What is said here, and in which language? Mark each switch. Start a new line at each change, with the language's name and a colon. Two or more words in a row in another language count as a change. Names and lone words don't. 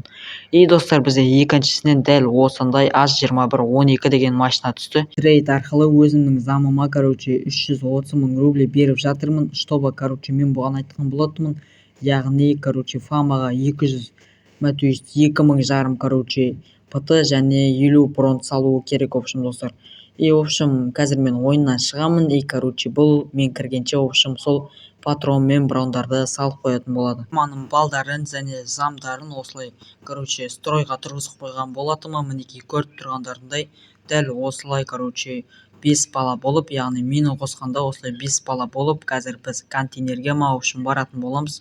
Kazakh: Достар, бізде екіншісінен дәл осындай AZ2112 деген машина түсті. Трейд арқылы өзімнің замыма короче 330 000 рублей беріп жатырмын,
Russian: чтобы короче
Kazakh: мен бұған айтқан болатынмын. Яғни короче Фамаға 200,
Russian: то есть
Kazakh: 2000 короче ПТ және 50 бронз салуы керек.
Russian: В общем
Kazakh: достар,
Russian: в общем
Kazakh: қазір мен ойыннан шығамын. Короче бұл мен кіргенше
Russian: в общем
Kazakh: сол патрон мен брондарды салып қоятын болады. Фаманың балдарын және замдарын осылай короче стройға тұрғызып қойған болатынмын. Мінекей көріп тұрғандарындай дәл осылай короче 5 бала болып, яғни мені қосқанда осылай 5 бала болып, қазір біз контейнерге
Russian: в общем
Kazakh: баратын боламыз.